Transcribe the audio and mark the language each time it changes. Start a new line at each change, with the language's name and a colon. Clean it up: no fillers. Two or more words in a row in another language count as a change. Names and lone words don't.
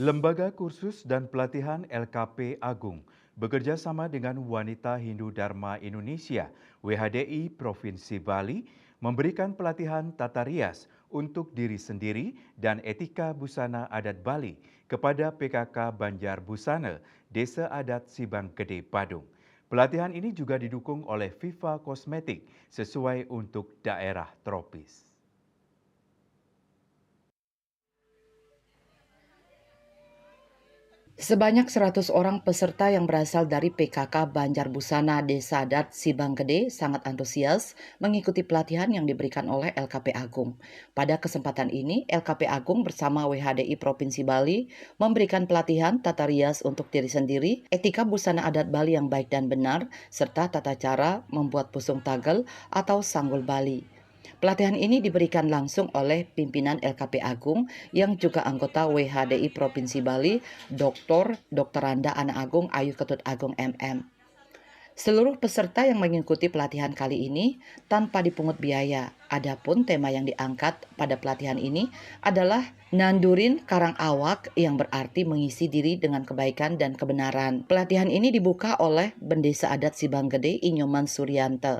Indonesian: Lembaga Kursus dan Pelatihan LKP Agung bekerja sama dengan Wanita Hindu Dharma Indonesia (WHDI) Provinsi Bali memberikan pelatihan tata rias untuk diri sendiri dan etika busana adat Bali kepada PKK Banjar Busana, Desa Adat Sibang Gede, Badung. Pelatihan ini juga didukung oleh Viva Kosmetik sesuai untuk daerah tropis. Sebanyak 100 orang peserta yang berasal dari PKK Banjar Busana Desa Adat Sibang Gede sangat antusias mengikuti pelatihan yang diberikan oleh LKP Agung. Pada kesempatan ini, LKP Agung bersama WHDI Provinsi Bali memberikan pelatihan tata rias untuk diri sendiri, etika busana adat Bali yang baik dan benar, serta tata cara membuat pusung tagel atau sanggul Bali. Pelatihan ini diberikan langsung oleh pimpinan LKP Agung yang juga anggota WHDI Provinsi Bali, Dr. Randa Ana Agung Ayu Ketut Agung MM. Seluruh peserta yang mengikuti pelatihan kali ini tanpa dipungut biaya. Adapun tema yang diangkat pada pelatihan ini adalah
Balinese: nandurin karang awak
Indonesian: yang berarti mengisi diri dengan kebaikan dan kebenaran. Pelatihan ini dibuka oleh Bendesa Adat Sibang Gede Inyoman Suryanto.